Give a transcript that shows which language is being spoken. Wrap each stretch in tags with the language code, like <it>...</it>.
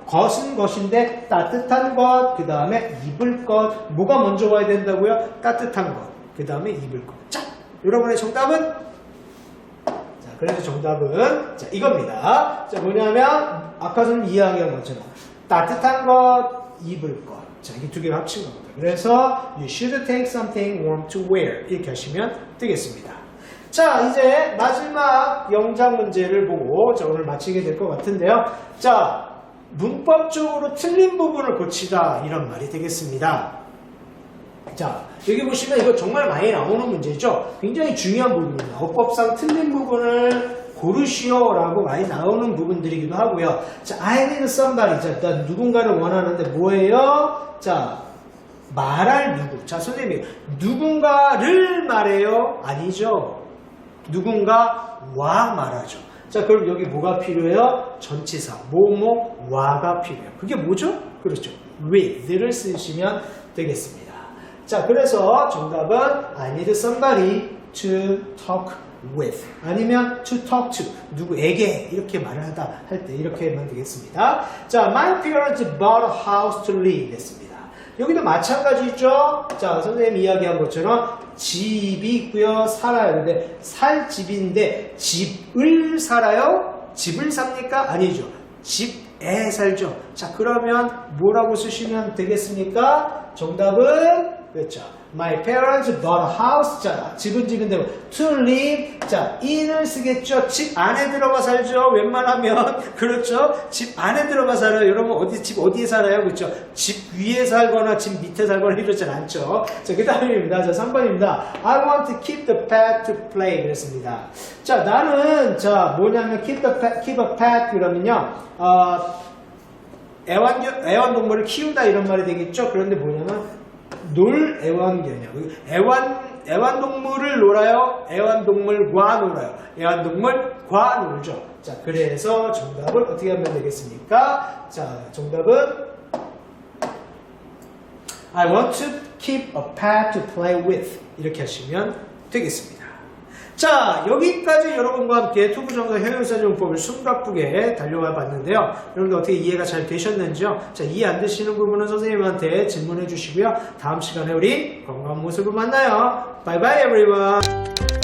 <ko>것은 것인데 따뜻한 것, 그 다음에 입을 것. 뭐가 먼저 와야 된다고요? 따뜻한 것, 그 다음에 입을 것. 자, 여러분의 정답은? 자, 그래서 정답은 자, 이겁니다. 자, 뭐냐면 아까 좀 이야기한 것처럼 따뜻한 것, 입을 것. 자, 이게 두 개를 합친 겁니다. 그래서</ko> <en>you should take something warm to wear</en> <ko>이렇게 하시면 되겠습니다. 자, 이제 마지막 영작 문제를 보고 자, 오늘 마치게 될 것 같은데요. 자, 문법적으로 틀린 부분을 고치다 이런 말이 되겠습니다. 자, 여기 보시면 이거 정말 많이 나오는 문제죠. 굉장히 중요한 부분입니다. 어법상 틀린 부분을 고르시오라고 많이 나오는 부분들이기도 하고요. 자,</ko> <en>I need somebody.</en> <ko>자, 일단 누군가를 원하는데 뭐예요? 자, 말할 누구. 자, 선생님이 누군가를 말해요? 아니죠. 누군가와 말하죠. 자, 그럼 여기 뭐가 필요해요? 전치사, 뭐뭐와가 필요해요. 그게 뭐죠? 그렇죠. with를 쓰시면 되겠습니다. 자, 그래서 정답은</ko> <en>I need somebody to talk with</en> <ko>아니면</ko> <en>to talk to</en> <ko>누구에게 이렇게 말을 하다 할 때 이렇게 하면 되겠습니다. 자,</ko> <en>my parents bought a house to live</en> <ko>했습니다. 여기도 마찬가지죠. 자, 선생님이 이야기한 것처럼 집이 있고요, 살아요. 근데 살 집인데 집을 살아요? 집을 삽니까? 아니죠. 집에 살죠. 자, 그러면 뭐라고 쓰시면 되겠습니까? 정답은 그렇죠.</ko> <en>My parents bought a house.</en> <ko>자, 집은 집인데</ko> <en>to live.</en> <ko>자, in을 쓰겠죠. 집 안에 들어가 살죠. 웬만하면 그렇죠. 집 안에 들어가 살아요. 여러분 집 어디에 살아요? 그렇죠. 집 위에 살거나 집 밑에 살거나 이러진 않죠. 자, 그 다음입니다. 자, 3번입니다.</ko> <en>I want to keep the pet to play.</en> <ko>그랬습니다. 자, 나는 자 뭐냐면</ko> <en>keep a pet</en> <ko>그러면요. 애완동물을 키운다 이런 말이 되겠죠. 그런데 뭐냐면 놀 애완견이요. 애완동물을 놀아요. 애완동물과 놀아요. 애완동물과 놀죠. 자, 그래서 정답을 어떻게 하면 되겠습니까? 자, 정답은</ko> <en>I want to keep a pet to play with</en> <ko>이렇게 하시면 되겠습니다. 자, 여기까지 여러분과 함께 투부정사 형용사정법을 숨가쁘게 달려와 봤는데요. 여러분들 어떻게 이해가 잘 되셨는지요? 자, 이해 안 되시는 부분은 선생님한테 질문해 주시고요. 다음 시간에 우리 건강한 모습으로 만나요.</ko> <en>Bye bye everyone.</en>